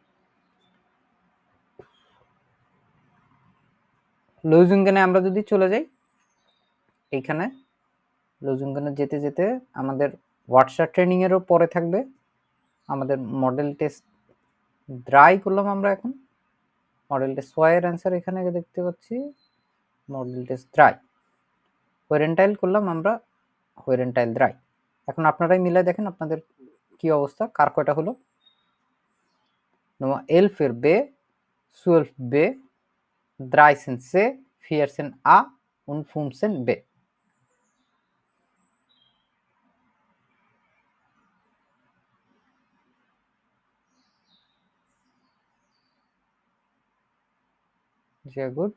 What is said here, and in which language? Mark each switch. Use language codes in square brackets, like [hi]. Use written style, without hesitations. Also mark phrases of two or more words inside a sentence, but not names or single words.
[bn] লুইজিংগানে আমরা যদি চলে যাই, এইখানে লুইজিংগানে যেতে যেতে আমাদের হোয়াটসঅ্যাপ ট্রেনিং এরও পরে থাকবে আমাদের [de] Modelltest drei [bn] করলাম আমরা। এখন মডেল টেস্ট সোয়ের অ্যান্সার এখানে দেখতে পাচ্ছি, [de] Modelltest drei. [bn] হোয়েরেনটাইল করলাম আমরা, [de] Hörenteil drei. [bn] এখন আপনারাই মিলাই দেখেন আপনাদের কি অবস্থা, কার কয়টা হলো। [de] Nummer 11 für B, 12 B, 13 C, 14 A und 15 B. Sehr gut.